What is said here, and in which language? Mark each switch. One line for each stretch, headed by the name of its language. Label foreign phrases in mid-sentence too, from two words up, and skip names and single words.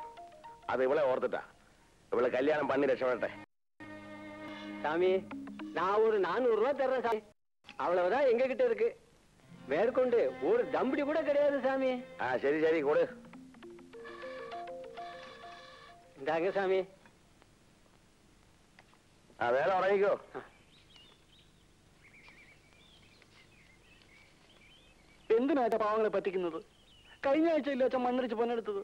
Tamil: அதை இவ்வளவு ஓர்த்துட்டா இவ்வளவு கல்யாணம் பண்ணி ரசப்பட்டேன் சாமி. நான் ஒரு 400 ரூபாய் தர்றேன் சாமி. அவ்வளவுதான் எங்க கிட்ட இருக்கு. மேற்கொண்டு ஒரு தம்படி கூட கிடையாது சாமி. சரி சரி கொடு. இந்தாங்க சாமி.
Malayalam: വേറെ ഉറങ്ങിക്കോ. എന്തിനാ പാവങ്ങളെ പറ്റിക്കുന്നത്? കഴിഞ്ഞ ആഴ്ചയില്ല അച്ഛൻ മണ്ണിടിച്ച് പൊന്നെടുത്തത്.